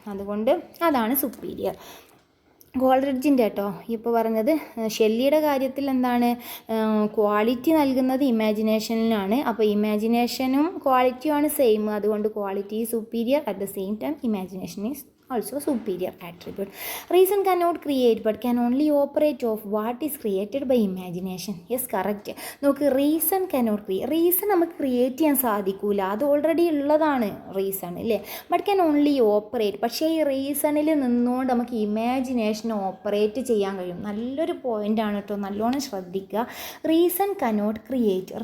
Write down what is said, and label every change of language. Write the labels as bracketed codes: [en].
[ml] അതുകൊണ്ട് അതാണ് സുപ്പീരിയർ. കോൾറിഡ്ജിൻ്റെ കേട്ടോ ഇപ്പോൾ പറഞ്ഞത്. ഷെല്ലിയുടെ കാര്യത്തിൽ എന്താണ്? ക്വാളിറ്റി നൽകുന്നത് ഇമാജിനേഷനിലാണ്. അപ്പോൾ ഇമാജിനേഷനും ക്വാളിറ്റിയുമാണ് സെയിം. അതുകൊണ്ട് [en] Quality is superior. At the same time imagination is also superior attribute. Reason cannot create but can only operate of what is created by imagination. Yes, correct. [ml] നോക്ക്, [en] Reason cannot create. [ml] റീസൺ നമുക്ക് create ചെയ്യാൻ സാധിക്കില്ല, അത് already ഉള്ളതാണ് reason അല്ലേ. [en] But can only operate. [ml] പക്ഷേ ഈ റീസണിൽ നിന്നുകൊണ്ട് നമുക്ക് ഇമാജിനേഷൻ ഓപ്പറേറ്റ് ചെയ്യാൻ കഴിയും. നല്ലൊരു പോയിൻ്റാണ് കേട്ടോ, നല്ലോണം ശ്രദ്ധിക്കുക. [en] Reason cannot create.